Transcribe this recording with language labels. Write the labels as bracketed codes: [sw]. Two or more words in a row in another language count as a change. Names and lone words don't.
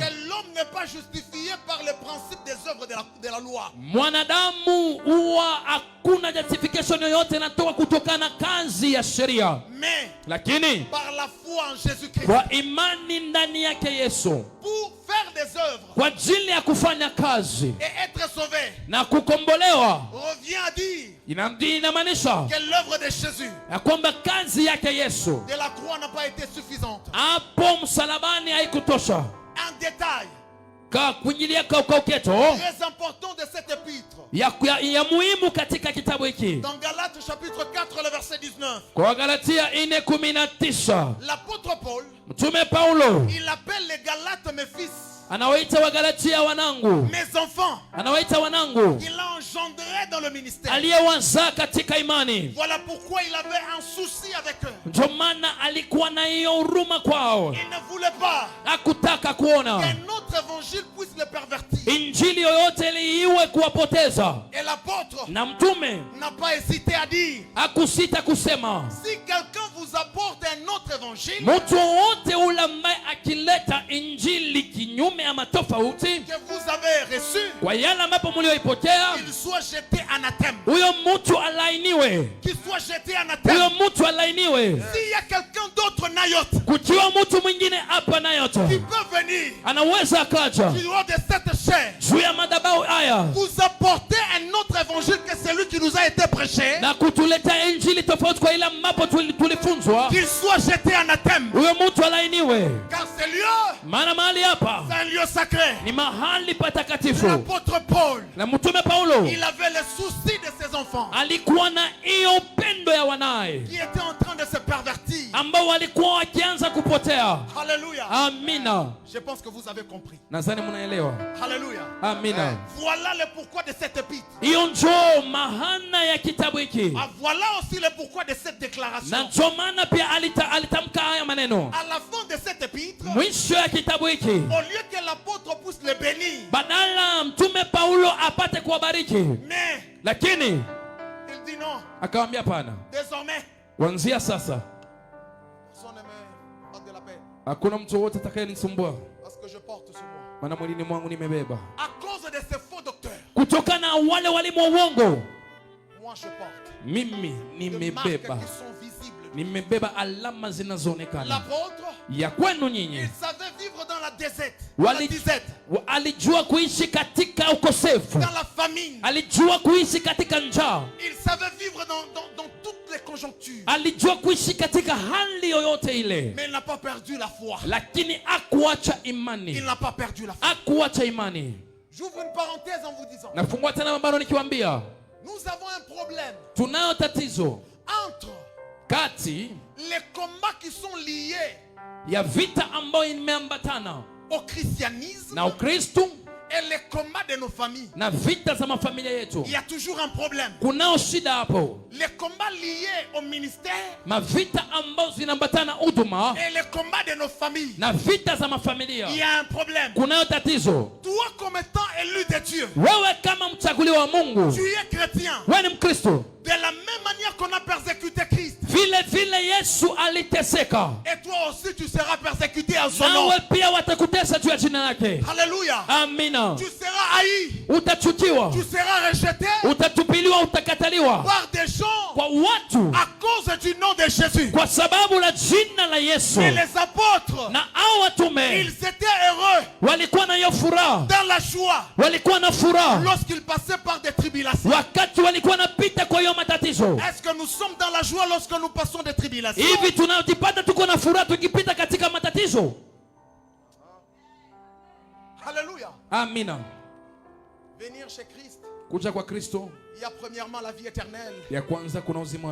[fr] que l'homme n'est pas justifié par le principe des œuvres de la loi, [sw] mwanadamu huwa hakuna justification yoyote inatoka kutokana na kazi ya sheria, [fr] mais [sw] lakini [fr] par la foi en Jésus-Christ. [sw] kwa imani ndani yake Yesu, [fr] Pour faire des œuvres [sw] kwa ajili ya kufanya kazi [fr] et être sauvé, [sw] na kukombolewa. [fr] revient à dire [sw] Inamaanisha [fr] que l'œuvre de Jésus [sw] ya kwamba kazi yake Yesu [fr] de la croix n'a pas été suffisante. [sw] hapo msalabani haikutosha. [fr] Un détail [sw] Kuingilia kauketo [fr] très important de cet épître, [sw] ya muhimu katika kitabu hiki [fr] dans Galates chapitre 4, le verset 19, [sw] kwa Galatia 4:19, [fr] l'apôtre Paul, [sw] Mtume Paulo [fr] il appelle les Galates mes fils, [sw] anawaita Wagalatia wanangu, [fr] mes enfants. [sw] anawaita wanangu [fr] Il a engendré dans le ministère. [sw] aliyewazaa katika imani. [fr] Voilà pourquoi il avait un souci avec eux. [sw] Ndio maana alikuwa na hiyo huruma kwao, [fr] Il ne voulait pas [sw] hakutaka kuona [fr] qu'un autre évangile puisse les pervertir. [sw] injili yoyote iwe kuwapoteza. [fr] Et l'apôtre [sw] Na mtume [fr] n'a pas hésité à dire, [sw] hakusita kusema, [fr] si quelqu'un vous apporte un autre évangile, [sw] mtu wowote ule ambaye akileta injili kinyume ama tofauti [fr] que vous avez reçu, [sw] kwa yale ambapo mlioipokea, [fr] qu'il soit jeté anathème. [sw] huyo mtu alainiwe, [fr] Qu'il soit jeté [sw] huyo [fr] anathème. [sw] mtu alainiwe. [fr] S'il y a quelqu'un d'autre nayote [sw] Kukiwa mtu mwingine hapa na [fr] qui [sw] yote [fr] peut venir [sw] anaweza akaja [fr] du haut de cette chair, [sw] juu ya madhabahu haya [fr] vous apporter un autre évangile que celui qui nous a été prêché, [sw] na kutuletea injili tofauti kwa ile ambapo tulifunzwa, [fr] qu'il soit jeté anathème. [sw] huyo mtu alainiwe. [fr] Car ce lieu, [sw] Maana mahali hapa [fr] c'est un lieu sacré. [sw] ni mahali patakatifu. [fr] L'apôtre Paul, [sw] Na mtume Paulo [fr] il avait le souci de ses enfants [sw] alikuwa na hiyo upendo ya wanaye [fr] qui étaient en train de se pervertir. [sw] ambao walikuwa wakianza kupotea. [fr] Alléluia. [sw] Amina. [fr] Je pense que vous avez compris. [sw] Nadhani mnaelewa. [fr] Alléluia. [sw] Amina. [fr] Voilà le pourquoi de cette épître. [sw] Hiyo njoo mahana ya kitabu hiki, [fr] Ah, voilà aussi le pourquoi de cette [sw] na [fr] déclaration. [sw] ndio maana pia alitamka haya maneno [fr] À la fin de cette épître, [sw] mwisho ya kitabu hiki. [fr] au lieu que l'apôtre puisse les bénir, [sw] Badala mtume Paulo apate kuwabariki, [fr] mais [sw] lakini [fr] il dit non, [sw] akawaambia pana, [fr] désormais, [sw] kuanzia sasa [fr] personne ne me porte de la peine [sw] hakuna mtu wote atakayenisumbua, [fr] parce que je porte sur moi. [sw] maana mwilini mwangu nimebeba. [fr] À cause de ces faux docteurs, [sw] Kutokana na wale walimu wa uongo, [fr] moi je porte [sw] mimi [fr] des marques [sw] nimebeba, [fr] qui sont visibles. [sw] nimebeba alama zinazoonekana [fr] L'apôtre, [sw] ya kwenu [fr] il [sw] nyinyi. [fr] savait vivre dans la disette, [sw] Alijua kuishi katika ukosefu, [fr] dans la famine. [sw] alijua kuishi katika njaa, [fr] Il savait vivre dans toutes les conjonctures. [sw] alijua kuishi katika hali yoyote ile, [fr] Mais il n'a pas perdu la foi. [sw] lakini akuacha [fr] Il [sw] imani, [fr] n'a pas perdu la foi. [sw] akuacha imani. [fr] J'ouvre une parenthèse en vous disant, [sw] Nafungua tena mabano nikiwaambia, [fr] nous avons un problème [sw] tunayo tatizo [fr] entre [sw] kati [fr] les combats qui sont liés [sw] ya vita ambayo imeambatana [fr] au christianisme [sw] na Ukristo [fr] Et les combats de nos familles, [sw] na vita za mafamilia yetu, [fr] il y a toujours un problème. [sw] kunao shida hapo. [fr] Les combats liés au ministère [sw] Mavita ambazo zinaambatana huduma [fr] et les combats de nos familles, [sw] na vita za mafamilia, [fr] il y a un problème. [sw] kunayo tatizo. [fr] Toi, comme étant élu de Dieu, [sw] Wewe kama mchaguliwa wa Mungu, [fr] tu es chrétien. [sw] wewe ni Mkristo, [fr] De la même manière qu'on a persécuté Christ, [sw] vile vile Yesu aliteseka, [fr] et toi aussi tu seras persécuté en son nom. [sw] nawe pia watakutesa juu ya jina lake. [fr] Alléluia. [sw] Amina. [fr] Tu seras haï, [sw] Utachukiwa, [fr] tu seras rejeté [sw] utatupiliwa, utakataliwa [fr] par des gens [sw] kwa watu [fr] à cause du nom de Jésus. [sw] kwa sababu la jina la Yesu. [fr] Et les apôtres, [sw] Na hao watume [fr] ils étaient heureux, [sw] walikuwa na hiyo furaha, [fr] dans la joie, [sw] walikuwa na furaha [fr] lorsqu'ils passaient par des tribulations. [sw] wakati walikuwa napita kwa hiyo matatizo. [fr] Est-ce que nous sommes dans la joie lorsque nous passons des tribulations? [sw] Hivi tunajipata tuko na furaha tukipita katika matatizo? [fr] Alléluia. [sw] Amina. [fr] Venir chez Christ, [sw] Kuja kwa Kristo, [fr] il y a premièrement la vie éternelle [sw] ya kwanza kuna uzima wa